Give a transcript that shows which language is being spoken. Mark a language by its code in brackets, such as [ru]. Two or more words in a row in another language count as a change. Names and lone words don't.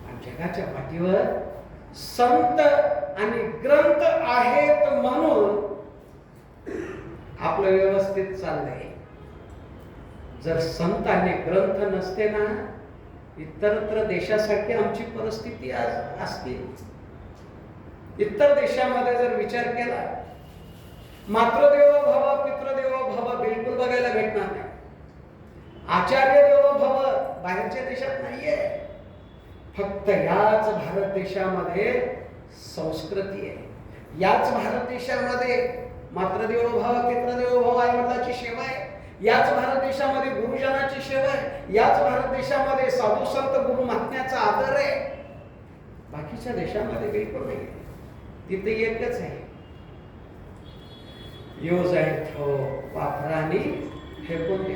[mr] आणि जगाच्या पाठीवर संत आणि ग्रंथ आहेत म्हणून आपलं व्यवस्थित चाललंय. जर संत आणि ग्रंथ नसते ना, इतरत्र देशासारखी आमची परिस्थिती आज असते. इतर देशामध्ये जर विचार केला, [sa] मातृदेवो भव पितृदेवो भव [mr] बिलकुल बघायला भेटणार नाही. [sa] आचार्य देवो भव [mr] बाहेरच्या देशात नाहीये. फक्त याच भारत देशामध्ये संस्कृती आहे. याच भारत देशामध्ये [sa] मातृदेवो भव पितृदेवो भव [mr] आई वडिलांची सेवा आहे. याच भारत देशामध्ये गुरुजनाची सेवा आहे. याच भारत देशामध्ये साधू संत गुरु महात्म्याचा आदर आहे. बाकीच्या देशामध्ये बिलकुल नाही. तिथे एकच आहे, [en] use and throw, [mr] वापरानी फेकून द्या.